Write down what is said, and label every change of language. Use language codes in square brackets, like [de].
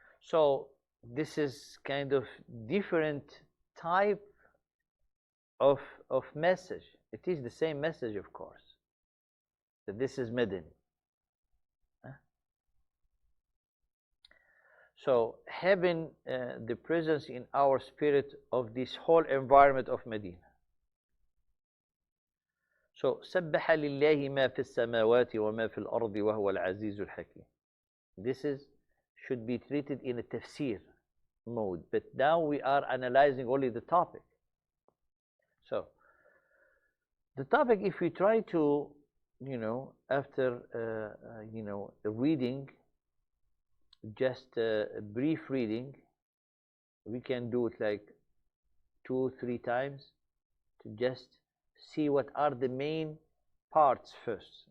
[en] So this is kind of different type of message. It is the same message, of course, that this is Medini. So having the presence in our spirit of this whole environment of Medina. [ar] So سبح لله ما في السماوات وما في الأرض وهو العزيز الحكيم. [en] This should be treated in a tafsir mode, but now we are analyzing only the topic. So the topic, if we try to, after reading, just a brief reading, we can do it like 2-3 times to just see what are the main parts first.